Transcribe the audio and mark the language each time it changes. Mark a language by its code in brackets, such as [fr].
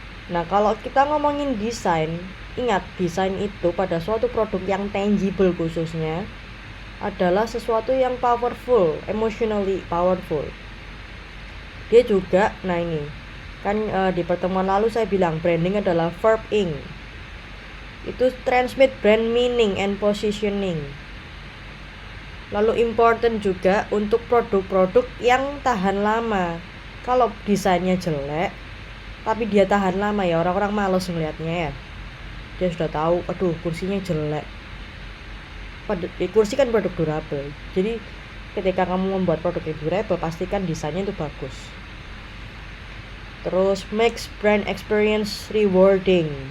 [id] Nah, kalau kita ngomongin desain, ingat desain itu pada suatu produk yang tangible khususnya adalah sesuatu yang powerful, [en] emotionally powerful. [id] Dia juga, nah ini kan di pertemuan lalu saya bilang branding adalah verb ing. [en] Itu transmit brand meaning and positioning. [id] Lalu important juga untuk produk-produk yang tahan lama. Kalau desainnya jelek tapi dia tahan lama, ya orang-orang males ngelihatnya ya. Dia sudah tahu, aduh kursinya jelek. Kursi kan produk durable. Jadi ketika kamu membuat produk yang durable, pastikan desainnya itu bagus. [en] Terus makes brand experience rewarding.